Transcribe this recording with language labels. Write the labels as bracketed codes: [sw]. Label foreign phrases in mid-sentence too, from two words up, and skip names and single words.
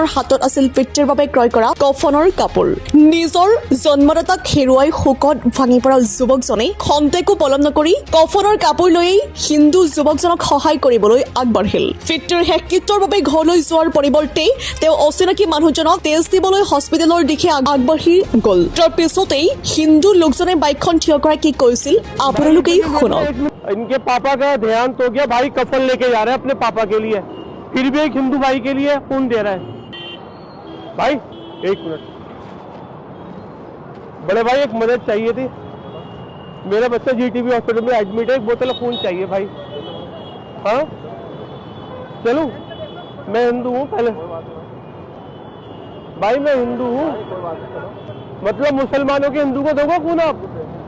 [as] হাতত আছিল পিতৃৰ বাবে ক্ৰয় কৰা কফনৰ কাপোৰ নিজৰ জন্মদাতাক হেৰুৱাই শোকত ভাঙি পৰা যুৱকজনে খন্তেকো পলম নকৰি কফনৰ কাপোৰ লৈ হিন্দু যুৱকজনক সহায় কৰিবলৈ আগবাঢ়িল পিতৃৰ শেষকৃত্যৰ বাবে ঘৰলৈ যোৱাৰ পৰিৱৰ্তে তেওঁ অচিনাকি মানুহজনক তেজ দিবলৈ হস্পিটেলৰ দিশে আগবাঢ়ি গ'ল তাৰ পিছতেই হিন্দু লোকজনে বাইকখন থিয় কৰাই কি কৈছিল আপোনালোকেই শুনক [hi] इनके पापा का ध्यान तो गया भाई कफन लेके जा रहे हैं अपने पापा के लिए फिर भी एक हिंदू भाई के लिए खून दे रहा है भाई एक मिनट बड़े भाई एक मदद चाहिए थी मेरा बच्चा जीटीबी हॉस्पिटल में एडमिट है एक बोतल खून चाहिए भाई हाँ चलूं मैं हिंदू हूँ पहले भाई मैं हिंदू हूँ मतलब मुसलमानों के हिंदू को दोगे खून आप